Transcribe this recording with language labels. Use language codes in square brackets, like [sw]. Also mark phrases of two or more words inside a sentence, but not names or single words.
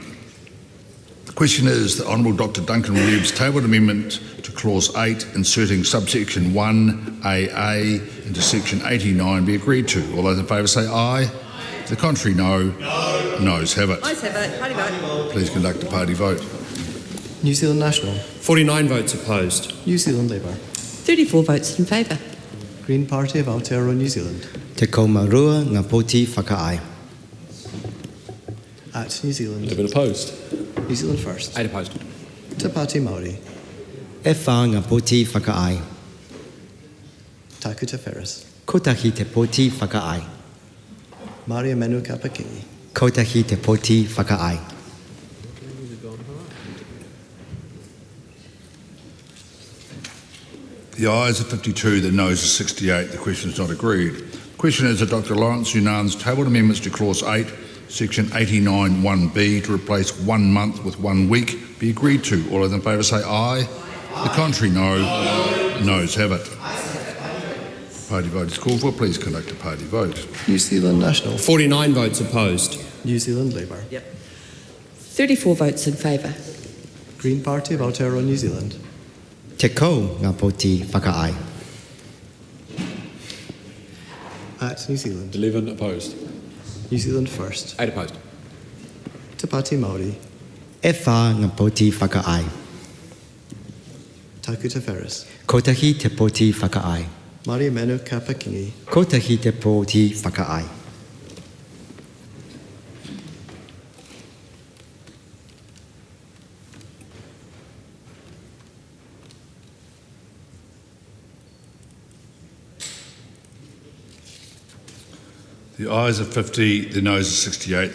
[en] The question is the Honourable Dr. Duncan Webb's tabled amendment to clause 8 inserting subsection 1AA into section 89 be agreed to. All those in favour say aye. To the contrary, no. No. Noes have it. Ayes have it. Party vote. Please conduct a party vote. New Zealand National. 49 votes opposed. New Zealand Labour. 34 votes in favour. Green Party of Aotearoa, New Zealand. [mi] Te kaumarua ngā poti whakaai. [en] Act, New Zealand. 11 opposed. New Zealand first. 8 opposed. Te Pāti Māori. [mi] E whā ngā poti whakaai. [en] Tākuta Ferris. [mi] Kotahi te poti whakaai. [en] Māori manu ka pakingi. [mi] Kotahi te poti whakaai. [en] The ayes are 52, the noes are 68. The question is not agreed. The question is that Dr. Lawrence Sunan's tabled amendments to clause 8, section 89(1)(b) to replace 1 month with 1 week be agreed to. All those in favour say aye. The contrary, no. Noes have it. Party vote is called for. Please conduct a party vote. New Zealand National. 49 votes opposed. New Zealand Labour. 34 votes in favour. Green Party of Aotearoa, New Zealand. [mi] Te kau ngā poti whakaai. [en] Act, New Zealand. 11 opposed. New Zealand first. 8 opposed. Te Pāti Māori. [mi] E whā ngā poti whakaai. [en] Taku Te Wheres. [mi] Kotahi te poti whakaai. [en] Maria Manu Kapakingi. [mi] Kotahi te poti whakaai. [en] The ayes are 50, the noes are 68.